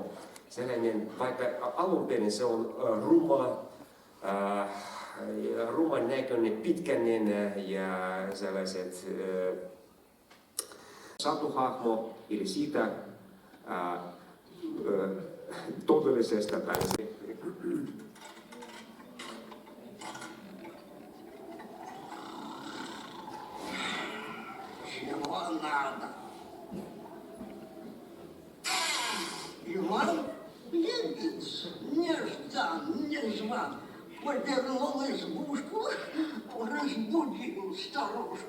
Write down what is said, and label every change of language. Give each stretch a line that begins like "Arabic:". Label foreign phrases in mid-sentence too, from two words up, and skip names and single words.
Finnish: Sellainen, vaikka alun perin se on ruman näköinen, pitkäinen ja sellaiset satuhahmo, eli siitä todellisesta päästä.
Russian: Иван Лебедь, неждан, незван, повернул избушку, разбудил старушку.